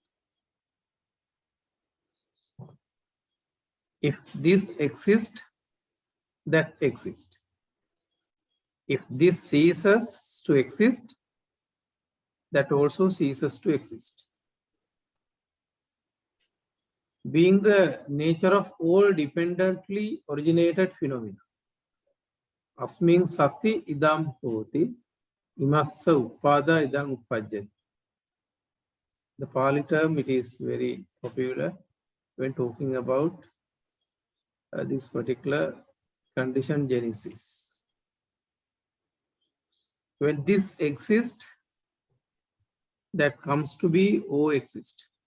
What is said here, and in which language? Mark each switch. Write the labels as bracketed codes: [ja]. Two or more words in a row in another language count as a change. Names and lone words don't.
[en] If this exists, that exists. If this ceases to exist, that also ceases to exist. Being the nature of all dependently originated phenomena. [pi] Asmin sati idam hoti, imassa uppada idam uppajjati. [en] The Pali term, it is very popular when talking about this particular condition genesis. When this exists, that comes to be O exist.